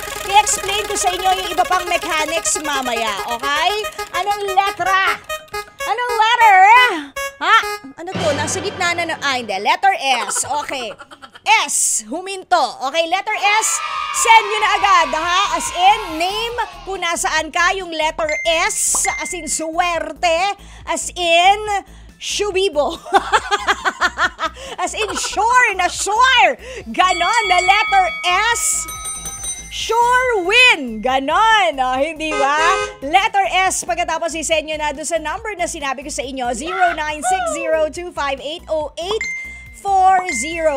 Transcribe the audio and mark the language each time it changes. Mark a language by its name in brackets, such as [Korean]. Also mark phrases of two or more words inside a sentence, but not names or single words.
[Filipino] I-explain ko sa inyo yung iba pang mechanics mamaya, okay? Anong letra? Anong letter? Ha? Ano to? Nasa gitna na hindi. [English] Letter S. [Filipino] Okay. S. Huminto. Okay, [English] letter S. [Filipino] Send nyo na agad, ha? [English] As in, name, [Filipino] kung nasaan ka, yung [English] letter S. As in, [Filipino] suwerte. [English] As in, Shubibo. As in sure na sure. [Filipino] Ganon na [English] letter S. Sure win! [Filipino] Ganon! Hindi ba? [English] Letter S, [Filipino] pagkatapos isend nyo na doon sa number na sinabi ko sa inyo, 0960-258-0840.